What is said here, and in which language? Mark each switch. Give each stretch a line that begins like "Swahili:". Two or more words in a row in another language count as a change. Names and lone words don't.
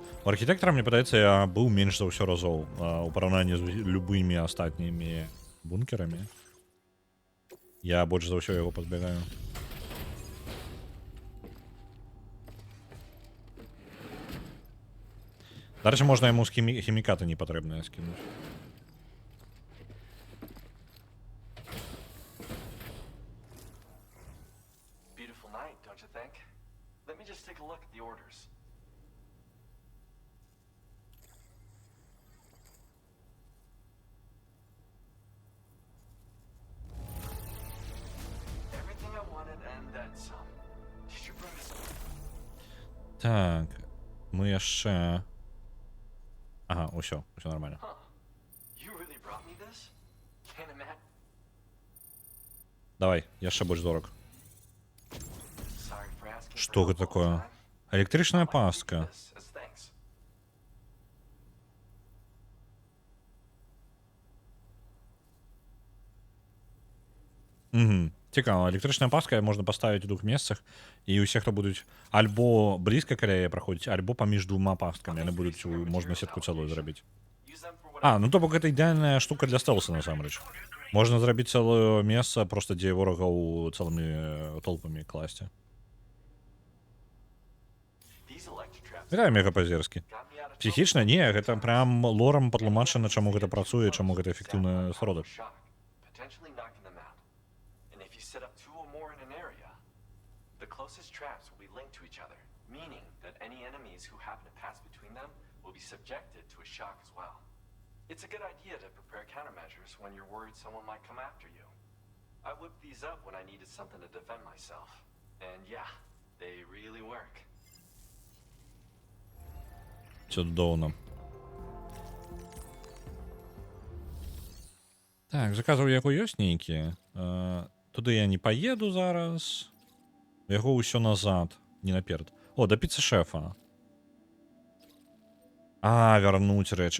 Belarusian: У архітэктара, мне падаецца, я быў менш за ўсё разоў у параўнанні з любымі астатнімі бункерамі. Я больш за ўсё яго пазбягаю. Дарэчы, можна яму хімікаты непатрэбныя скінуць.
English: Beautiful night, don't you think? Let me just take a look at the orders. Everything I wanted and then some. Did you bring us?
Belarusian: Так, мы яшчэ... Ага, усё нормально. Huh.
English: You really brought me this? Can't imagine.
Belarusian: Давай, яшчэ больш дорог.
English: Sorry for asking.
Belarusian: Што гэта такое? Электрычная пастка. Угу. Цікава, электрычная пастка можна паставіць у двух месцах, і ўсе, хто будуць альбо блізка каля яе праходзіць, альбо паміж двума пасткамі, яны будуць, можна сетку цэлую зрабіць. А, ну то бок гэта ідэальная штука для стелса, насамрэч. Можна зрабіць цэлае месца, проста дзе ворагаў цэлымі толпамі класці. Гэта мега па-зерскі. Псіхічна? Не, гэта прям лорам патлумачана, чаму гэта працуе, чаму гэта эфектыўны сродак.
English: Closest traps will be linked to each other, meaning that any enemies who happen to pass between them will be subjected to a shock as well. It's a good idea to prepare countermeasures when you're worried someone might come after you. I whipped these up when I needed something to defend myself. And yeah, they really work.
Belarusian: Чудоўна. Так, заказаў яго ёсць нейкія. Туды я не паеду зараз. Яго ўсё назад, не наперад. О, да піцца-шэфа. А, вярнуць рэчы.